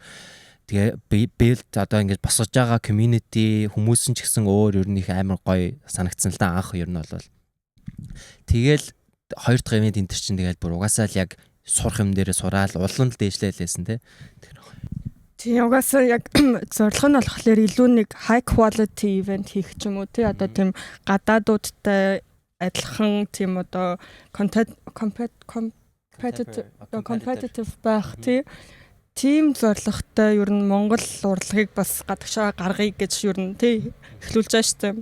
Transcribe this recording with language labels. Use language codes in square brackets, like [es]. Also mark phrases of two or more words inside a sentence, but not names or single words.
[mn] Тэгээ билд одоо ингэж босгож байгаа community хүмүүс нь ч гэсэн өөр ер нь их амар гоё санагдсан л да анх ер нь бол. Тэгэл хоёр дахь ивент энэ төр чинь тэгэл бүр угаасаа л яг сурах юм дээрээ сураал улан л дээшлээлсэн те. Тийм угаасаа яг зорилго нь болохоор илүү нэг [en] high quality event [mn] хийх ч юм уу тий одоо тийм гадаадуудтай адилхан тийм одоо competitive байх тий тим зорилготой ер нь Монгол урлагийг бас гадагшаа гаргая гэж ер нь тий эхлүүлж байгаа шүү дээ.